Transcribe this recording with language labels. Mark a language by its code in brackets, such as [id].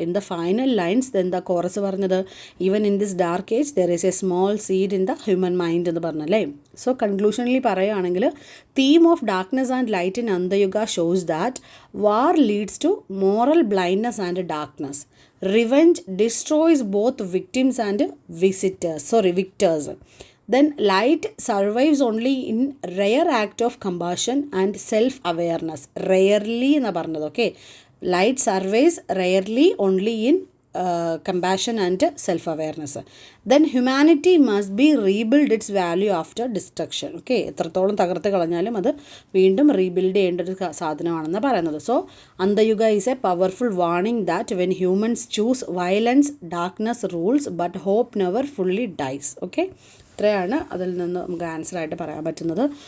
[en] in the final lines [ml] എന്താ chorus പറഞ്ഞത്, [en] even in this dark age there is a small seed in the human mind [ml] എന്ന് പറഞ്ഞല്ലേ. So കൺക്ലൂഷനിൽ പറയുകയാണെങ്കിൽ [en] Theme of darkness and light in Andha Yug shows that war leads to moral blindness and darkness. Revenge destroys both victims and victors. Then light survives only in rare act of compassion and self-awareness. Rarely [ml] എന്നാണ് പറഞ്ഞത്. [en] Okay, light survives rarely only in compassion and self-awareness. Then humanity must be rebuild its value after destruction. [ml] Okay, എത്രത്തോളം തകർത്ത് കളഞ്ഞാലും അത് വീണ്ടും rebuild ചെയ്യേണ്ട ഒരു സാധനമാണെന്ന് പറയുന്നത്. [en] So Andha Yuga is a powerful warning that when humans choose violence darkness rules but hope never fully dies. [ml] Okay, ഇത്രയാണ് അതിൽ നിന്ന് നമുക്ക് ആൻസറായിട്ട് പറയാൻ പറ്റുന്നത്.